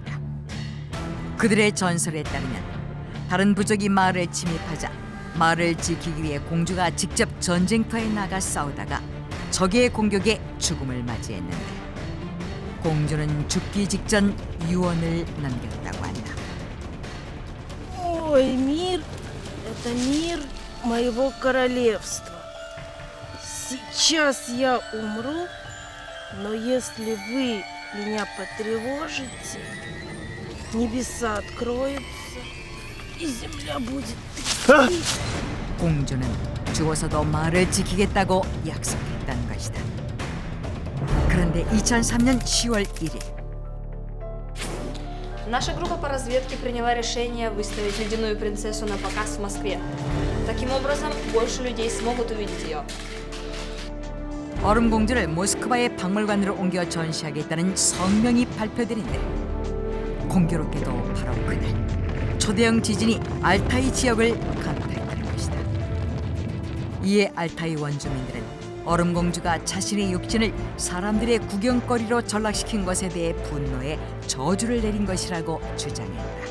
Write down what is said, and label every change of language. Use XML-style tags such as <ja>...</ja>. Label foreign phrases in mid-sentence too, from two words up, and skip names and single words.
<ko>그들의 전설에 따르면 다른 부족이 마을에 침입하자 마을을 지키기 위해 공주가 직접 전쟁터에 나가 싸우다가 적의 공격에 죽음을 맞이했는데 공주는 죽기 직전 유언을 남겼다고 한다.</ko> <ru>Ой, мир — это мир моего королевства. Сейчас я умру, но если вы меня потревожите, небеса откроются, и земля будет трястись.</ru> <ko>공주는 죽어서도 마을을 지키겠다고 약속했다는 것이다. 그런데 2003년 10월 1일</ko> <ru>Наша группа по разведке приняла решение выставить ледяную принцессу на показ в Москве. Таким образом, больше людей смогут увидеть ее.</ru> <ko>얼음공주를 모스크바의 박물관으로 옮겨 전시하겠다는 성명이 발표되는데 공교롭게도 바로 그날 초대형 지진이 알타이 지역을 강타했다는 것이다. 이에 알타이 원주민들은 얼음공주가 자신의 육신을 사람들의 구경거리로 전락시킨 것에 대해 분노해 저주를 내린 것이라고 주장했다.</ko>